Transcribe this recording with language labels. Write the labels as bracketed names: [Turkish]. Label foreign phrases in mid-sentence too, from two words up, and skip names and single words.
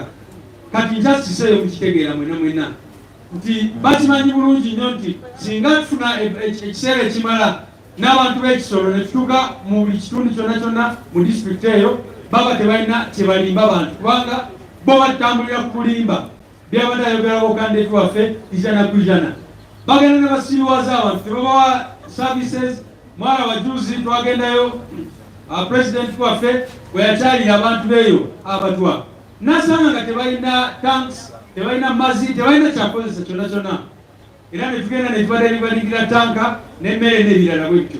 [Ganda] Kati nkyasiseeyo mukitegeera mwena nti bakimanyi bulungi nnyo nti singa tufuna ekiseera ekimala n'abantu b'Ekisoro ne tutuuka mu buli kitundu kyonna kyonna mu district eyo baba tebalina kye balimba abantu kubanga bo batambulira ku bulimba byabadde ayogerako kandidate waffe ijana ku ijana. Bagenda ne basiiwaza abantu tebabawa services. Mwala wajuzi twagendayo president waffe bwe yakyalira abantu beeyo abatwa nasanga nga tebalina tanks, tebalina mazzi, tebalina kyakozesa kyonna kyonna. Era ne tugenda ne tubadde libadikira tanka n'emmere n'ebirala bwetyo.